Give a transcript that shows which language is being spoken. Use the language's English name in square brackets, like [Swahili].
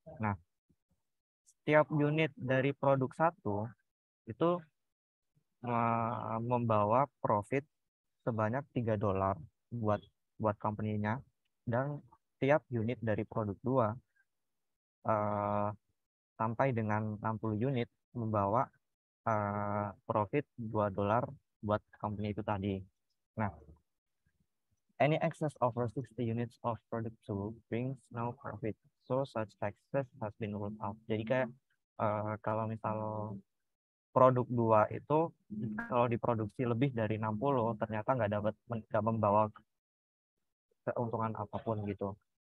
[Indonesian] Nah, setiap unit dari produk satu itu membawa profit sebanyak $3 buat buat company-nya, dan tiap unit dari produk dua eh, sampai dengan 60 unit membawa profit $2 buat company itu tadi. [English] Nah, any excess over 60 units of product two brings no profit. So such excess has been ruled out. [Indonesian] Jadi kayak kalau misal produk dua itu kalau diproduksi lebih dari 60 ternyata nggak membawa keuntungan apapun gitu.